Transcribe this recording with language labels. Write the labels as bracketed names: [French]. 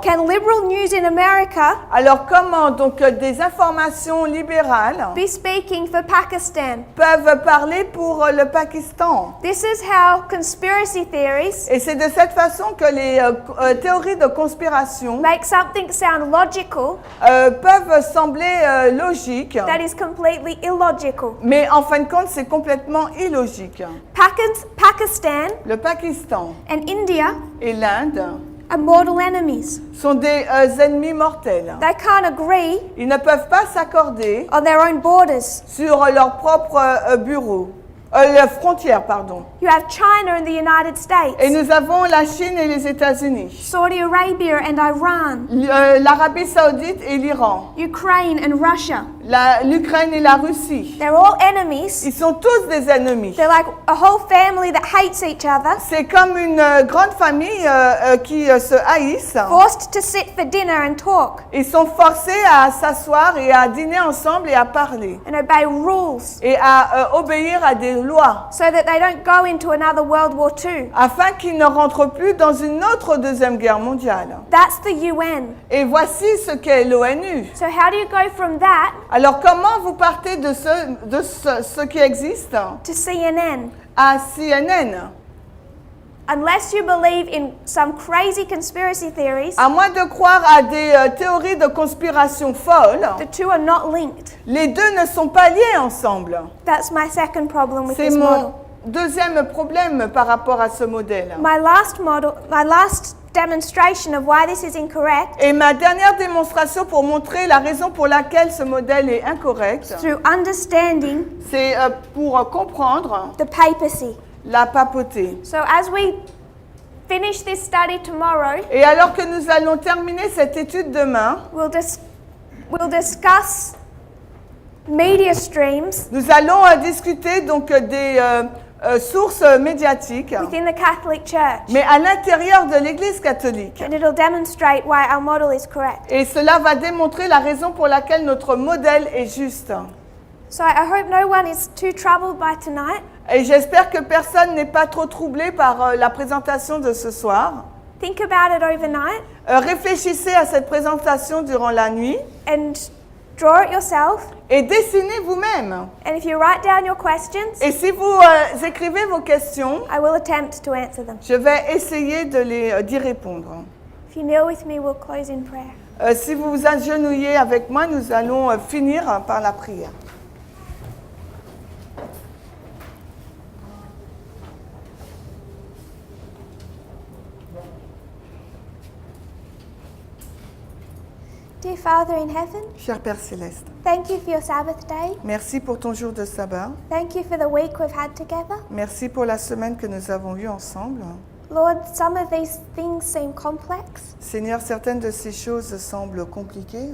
[English] can liberal news in America [French] donc des informations libérales [English] be speaking for Pakistan? [French] peuvent parler pour le Pakistan? [English] This is how conspiracy theories [French] Et c'est de cette façon que les théories de conspiration [English] make something sound logical [French] peuvent sembler logiques, [English] that is completely illogical. [French] mais en fin de compte c'est complètement illogique. [English] Pakistan [French] Le Pakistan [English] and India [French] et l'Inde [English] are mortal enemies. [French] sont des ennemis mortels. [English] They can't agree [French] Ils ne peuvent pas s'accorder [English] on their own borders. [French] sur leur propre bureau, les frontières, pardon. [English] You have China and the United States, [French] Et nous avons la Chine et les États-Unis, [English] Saudi Arabia and Iran, [French] l'Arabie Saoudite et l'Iran, [English] Ukraine and Russia. [French] l'Ukraine et la Russie. [English] They're all enemies. [French] Ils sont tous des ennemis. [English] They're like a whole family that hates each other, [French] C'est comme une grande famille qui se haïssent. [English] forced to sit for dinner and talk [French] Ils sont forcés à s'asseoir et à dîner ensemble et à parler [English] and obey rules [French] et à obéir à des lois [English] so that they don't go into another World War II. [French] afin qu'ils ne rentrent plus dans une autre deuxième guerre mondiale. [English] That's the UN. [French] Et voici ce qu'est l'ONU. [English] So how do you go from that [French] Alors comment vous partez de ce qui existe [English] to CNN? [French] à CNN? [English] Unless you believe in some crazy conspiracy theories, [French] À moins de croire à des théories de conspiration folles, [English] the two are not linked. [French] les deux ne sont pas liés ensemble. [English] That's my second problem with [French] C'est [English] this [French] mon [English] model. [French] deuxième problème par rapport à ce modèle. [English] My last demonstration of why this is incorrect [French] Et ma dernière démonstration pour montrer la raison pour laquelle ce modèle est incorrect, [English] through understanding [French] c'est pour comprendre [English] the papacy. [French] la papauté. [English] So as we finish this study tomorrow, [French] Et alors que nous allons terminer cette étude demain, [English] we'll discuss media streams [French] nous allons discuter donc des sources médiatiques, [English] within the Catholic Church, [French] mais à l'intérieur de l'Église catholique. [English] and it'll demonstrate why our model is correct. [French] Et cela va démontrer la raison pour laquelle notre modèle est juste. [English] So I hope no one is too troubled by tonight. [French] Et j'espère que personne n'est pas trop troublé par la présentation de ce soir. [English] Think about it overnight [French] Réfléchissez à cette présentation durant la nuit [English] and draw it yourself. [French] et dessinez vous-même. [English] And if you write down your questions, [French] Et si vous écrivez vos questions, [English] I will attempt to answer them. [French] je vais essayer d'y répondre. [English] If you kneel with me, we'll close in prayer. [French] Si vous vous agenouillez avec moi, nous allons finir par la prière. [English] Dear Father in heaven, [French] Cher Père Céleste, [English] thank you for your Sabbath day. [French] merci pour ton jour de sabbat. [English] Thank you for the week we've had together. [French] Merci pour la semaine que nous avons eue ensemble. [English] Lord, some of these things seem complex. [French] Seigneur, certaines de ces choses semblent compliquées.